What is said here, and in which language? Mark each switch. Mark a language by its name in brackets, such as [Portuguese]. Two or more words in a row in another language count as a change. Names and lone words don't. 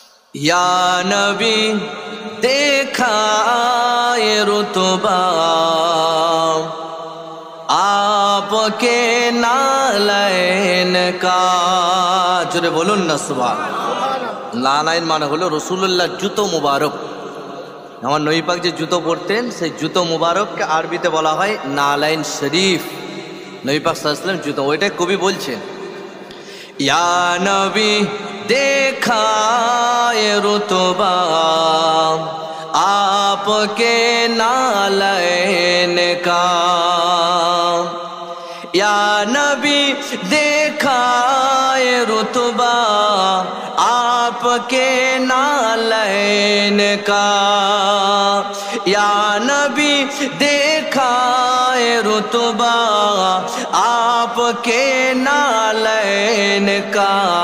[Urdu] یا نبی دیکھا یہ رتبہ آپ کے نالین کا، جوڑے [Bangla] بولুন না সুবহান। নালাইন মানে হলো রাসূলুল্লাহ জুতো মুবারক। আমার নবী পাক যে জুতো পরতেন সেই জুতো মুবারককে আরবিতে বলা হয় নালাইন শরীফ। নবী পাক [Arabic] صلى الله عليه وسلم [Bangla] জুতো, ওইটাই কবি বলছেন [Urdu] یا نبی دیکھا یہ رتبہ آپ کے نالین کا، یا نبی دیکھا یہ رتبہ آپ کے نالین کا، یا نبی دیکھا یہ رتبہ آپ کے نالین کا،